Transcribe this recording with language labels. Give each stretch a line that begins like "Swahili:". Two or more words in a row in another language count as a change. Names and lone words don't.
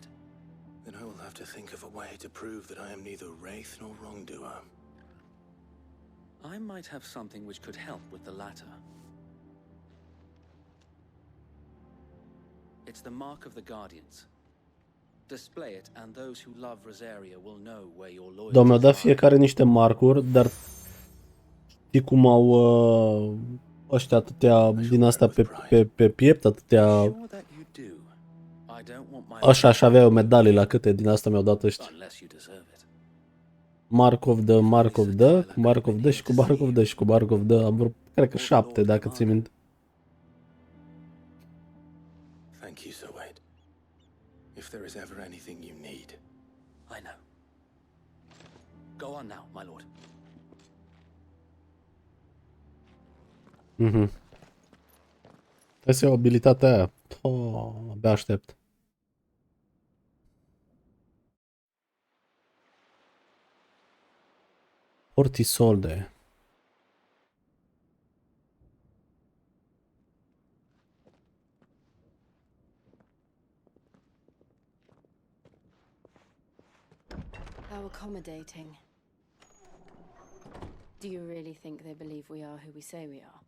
English: Then I will have to think of a way to prove that I am neither wraith nor wrongdoer. I might have something which could help with the latter. It's the mark of the Guardians. Display it, and those who love Rosaria will know where your loyalty.
Romanian: Doamne, a dat fiecare niște marcuri, dar știi cum au ăștia atâtea din astea pe piept, atâtea... Așa aș avea eu medalii la câte din asta mi-au dat ăștia.
English: Mark of the, Mark of the, Mark of the
Romanian: și cu
English: Mark of the
Romanian: și cu
English: Mark of the.
Romanian: Am vreo, cred că 7, dacă ții minte.
English: Thank you, Sir Wade. If there is ever anything you need. I know. Go on now, my lord. Mhm.
Romanian: Trebuie să iau abilitatea aia. Abia aștept. Port Isolde.
English: How accommodating. Do you really think they believe we are who we say we are?